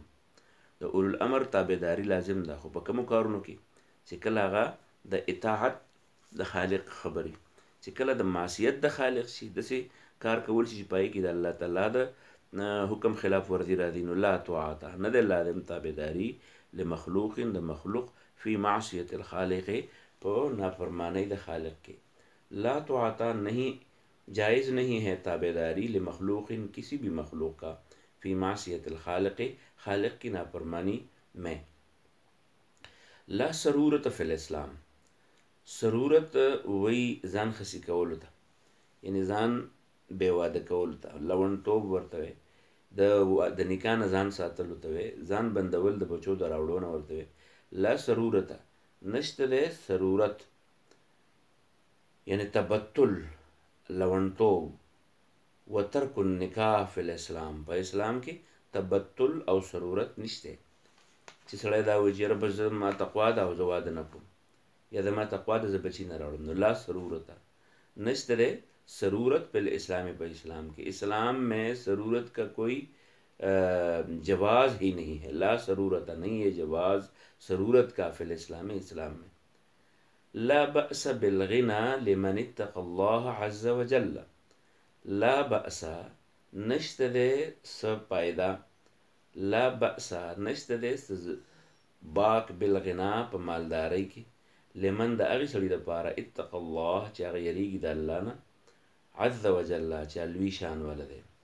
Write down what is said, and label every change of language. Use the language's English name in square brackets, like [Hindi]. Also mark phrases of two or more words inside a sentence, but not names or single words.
[Pashto] د اولو الامر تابعداري لازم ده، خو په کومو کارونو کې چې کله هغه د اطاعت د خالق خبري، چې کله د معصیت د خالق شي داسې کار کول شي چې پای کې د الله تعالی د حکم خلاف ورزی راځي. نو [Arabic] لا طاعت [Pashto] نه د لازم تابعداري لمخلوق د مخلوق [Arabic] فی معصیت الخالق [Pashto] په نافرمانی د خالق کې. [Arabic] لا طاعت [Urdu] نہیں جائز نہیں ہے تابعداری لمخلوق کسی بھی مخلوق کا [Arabic] فی معصیت الخالق [Urdu] خالق کی نافرمانی میں. [Arabic] لا سرورت فی الاسلام. [Pashto] سرورت وی ځان خسی کولو ته، یعنی ځان بې واده کولو ته، لونډتوب ورته وایي، د نکاح نه ځان ساتلو ته وایي، ځان بندول د بچو د راوړو نه ورته وایي. [Arabic] لا ضرورته، [Pashto] نشته دی ضرورت، یعنی تبتل، لونډتوب، [Arabic] وترک النکاح فی الاسلام، [Pashto] په اسلام کې تبتل او ضرورت نشته چې سړی دا وایي چې یاره بس ما تقوا ده او زه واده نه کوم، یا د ما تقوا ده زه بچي نه راوړم. نو [Arabic] لا ضرورته، [Pashto] نشته دی ضرورت [Arabic] فی الاسلام، [Pashto] په اسلام کې، [Urdu] اسلام میں ضرورت کا کوئی جواز ہی نہیں ہے. لا ضرورت نہیں ہے جواز ضرورت کا [Arabic] فی الاسلام، [Urdu] اسلام میں. [Arabic] لا بأس بالغنا لمن اتقى الله عز وجل. لا بأس، [Pashto] نشته دی څه پیدا، [Arabic] لا بأس [Pashto] نشته دی باک بالغنا په مالدارۍ کې، لمن د هغې سړي دپاره [Arabic] اتقى الله [Pashto] چې هغه یریږي د الله نه، [Arabic] عز وجل [Pashto] چې لوی شان والا دی.